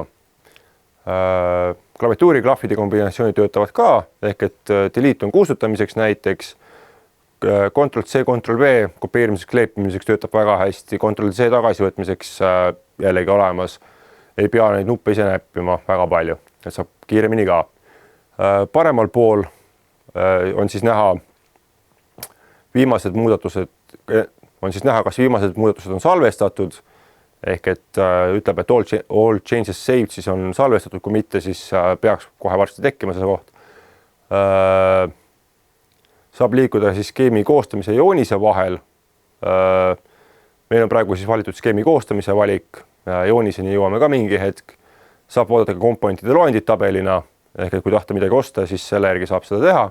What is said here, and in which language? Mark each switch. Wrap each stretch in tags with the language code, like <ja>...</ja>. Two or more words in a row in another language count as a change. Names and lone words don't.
<et>Klaviatuuri klahvide kombinatsioonid töötavad ka, ehk et delete on kustutamiseks näiteks, Ctrl-C, Ctrl-V kopeerimiseks, kleepimiseks töötab väga hästi, Ctrl-C tagasivõtmiseks jällegi olemas, ei pea neid nuppe ise näppima väga palju, et saab kiiremini ka. Paremal pool on siis näha viimased muudatused, kas viimased muudatused on salvestatud, ehk et ütleb, et</et> <en>all changes saved</en> <et>siis on salvestatud, kui mitte, siis peaks kohe varsti tekkima see koht. Saab liikuda siis skeemi koostamise ja joonise vahel. Meil on praegu siis valitud skeemi koostamise valik, jooniseni jõuame ka mingi hetk. Saab vaadata ka komponentide loendid tabelina, ehk et kui tahta midagi osta, siis selle järgi saab seda teha.</et>